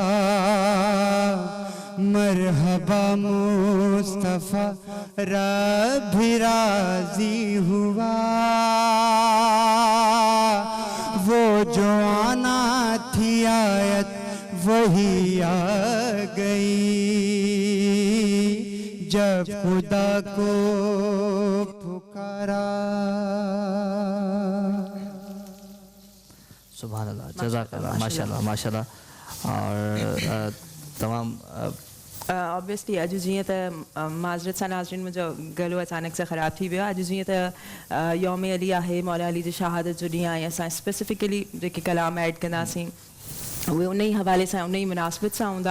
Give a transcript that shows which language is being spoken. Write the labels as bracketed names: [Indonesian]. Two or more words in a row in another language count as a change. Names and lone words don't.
[Urdu] مرحبا مصطفیٰ رب بھی راضی ہوا، وہ جو آنا تھی آیت وہی آ گئی، جب خدا کو پکارا۔ [Arabic] سبحان اللہ، جزاک اللہ، ماشاء اللہ ماشاء اللہ۔ [Urdu] اور تمام [Sindhi] ऑब्वियसली अॼु जीअं त माज़रत सां नाज़रीन मुंहिंजो गलो अचानक सां ख़राबु थी वियो आहे। अॼु जीअं त यौम अली आहे, मौला अली जी शहादत जो ॾींहुं आहे, असां स्पेसिफिकली जेके कलाम ऐड कंदासीं उहे उन ई हवाले सां उन ई मुनासिबत सां हूंदा।